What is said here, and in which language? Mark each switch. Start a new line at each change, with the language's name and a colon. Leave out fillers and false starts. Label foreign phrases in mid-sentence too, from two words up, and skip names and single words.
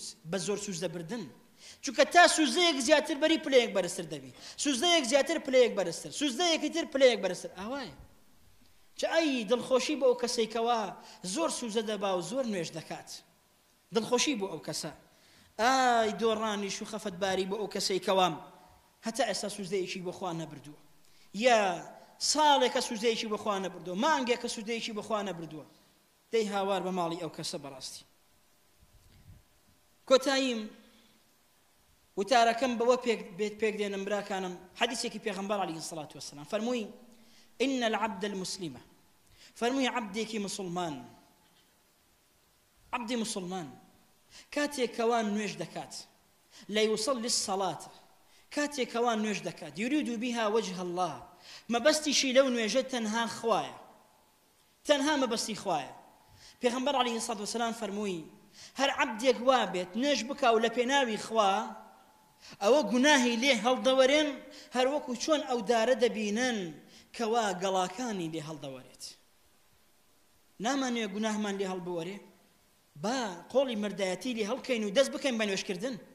Central Kurdish: بە زۆر سوزدەبردن چونکە تا سوزدەیەک زیاتر بەری پلەیەک بەرزتر دەبی سوزدەیەک زیاتر پلەیەک بەرزتر سوزدەیەکی تر پلەیەک بەرزتر ئاوایە چ ئەی دڵخۆشی بۆ ئەو کەسێکەوە زۆر سوزدە دەبا و زۆر نوێژ دەکات دڵخۆشی بۆ ئەو کەسە ئای دۆڕانیش و خەفەتباری بۆ ئەو کەسێکەوە هەتا ئێستا سوزدەیەکی بۆ خوا نەبردووە یا ساڵێکە سوزدەیەکی بۆ خوا نەبردووە مانگێکە سوزدەیەکی بۆ خوا نەبردووە دەی هاوار بە ماڵی ئەو کەسە بەڕاستی کۆتاییم وتارەکەم بەوە پێک دێنم براکانم حەدیثێکی پێغەمبەر
Arabic: عەلەیهی الصلاة والسلام
Central Kurdish: فەرمووی
Arabic: إن العبد المسلم
Central Kurdish: فەرمووی عەبدێکی مسلمان عەبدی مسلمان کاتێکەوە نوێژ دەکات
Arabic: لا يصلي الصلاة
Central Kurdish: کاتێکەوە نوێژ دەکات
Arabic: يريد بها وجه الله
Central Kurdish: مەبەستیشی لەو نوێژە تەنها خوایە تەنها مەبەستی خوایە پێغەمبەر
Arabic: عەلەیهی الصلاة والسلام
Central Kurdish: فەرمووی هەر عەبدێک وا بێت نوێژ بکا و لە پێناوی خوا ئەوە گوناهی لێ هەڵدەوەرێن هەر وەکو چۆن ئەو دارە دەبینن کەوا گەڵاکانی لێ هەڵدەوەرێت نامانوێ گوناهمان لێ هەڵبوەرێ با قۆڵی مردایەتی لێ هەڵکەین و دەست بکەین بە نوێژکردن